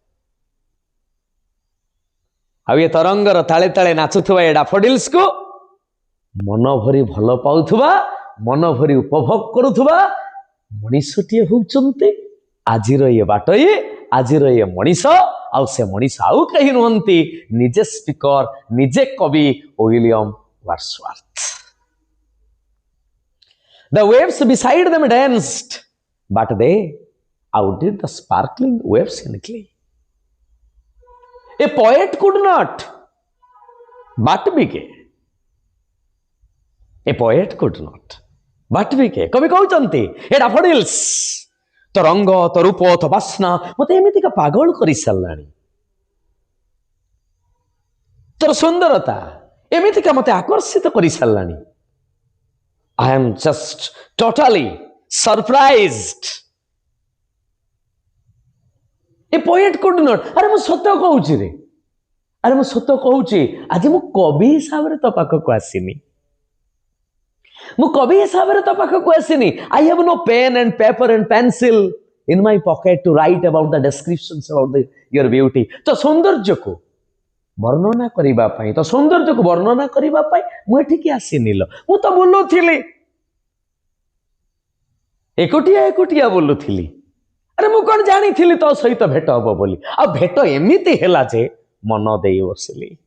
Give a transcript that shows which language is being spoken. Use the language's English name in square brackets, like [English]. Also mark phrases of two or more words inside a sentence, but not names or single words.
[Odia] ଆଉ ଏ ତରଙ୍ଗର ତାଳେ ତାଳେ ନାଚୁଥିବା ଏ ଡାଫୋଡିଲ୍ସକୁ ମନ ଭରି ଭଲ ପାଉଥିବା, ମନ ଭରି ଉପଭୋଗ କରୁଥିବା ମଣିଷଟିଏ ହେଉଛନ୍ତି ଆଜିର ଇଏ ବାଟୋଇ, ଆଜିର ଇଏ ମଣିଷ। ଆଉ ସେ ମଣିଷ ଆଉ କେହି ନୁହନ୍ତି, ନିଜେ ସ୍ପିକର, ନିଜେ କବି ୱିଲିୟମ ୱାର୍ଡସୱାର୍ଥ। [English] The waves beside them danced, but they outdid the sparkling waves in glee. A poet could not but be gay. A poet could not but be gay. [Odia] କବି କହୁଛନ୍ତି ଏ ଡାଫୋଡିଲ୍ସ ତ ରଙ୍ଗ, ତ ରୂପ, ତ ବାସ୍ନା ମତେ ଏମିତିକା ପାଗଳ କରିସାରିଲାଣି। ତୋର ସୁନ୍ଦରତା ଏମିତିକା ମତେ ଆକର୍ଷିତ କରିସାରିଲାଣି। [English] I am just totally surprised. A poet could not. [Odia] ଆରେ ମୁଁ ସତ କହୁଛି ରେ, ଆରେ ମୁଁ ସତ କହୁଛି, ଆଜି ମୁଁ କବି ହିସାବରେ ତୋ ପାଖକୁ ଆସିନି। ମୁଁ କବି ହିସାବରେ ତୋ ପାଖକୁ ଆସିନି। [English] I have no pen and paper and pencil in my pocket to write about the descriptions about your beauty. [Odia] ତ ସୌନ୍ଦର୍ଯ୍ୟକୁ ବର୍ଣ୍ଣନା କରିବା ପାଇଁ, ତ ସୌନ୍ଦର୍ଯ୍ୟକୁ ବର୍ଣ୍ଣନା କରିବା ପାଇଁ ମୁଁ ଏଠିକି ଆସିନି ଲୋ। ମୁଁ ତ ବୁଲୁଥିଲି, ଏକୁଟିଆ ଏକୁଟିଆ ବୁଲୁଥିଲି। ଆରେ ମୁଁ କଣ ଜାଣିଥିଲି ତୋ ସହିତ ଭେଟ ହବ ବୋଲି। ଆଉ ଭେଟ ଏମିତି ହେଲା ଯେ ମନ ଦେଇ ବସିଲି।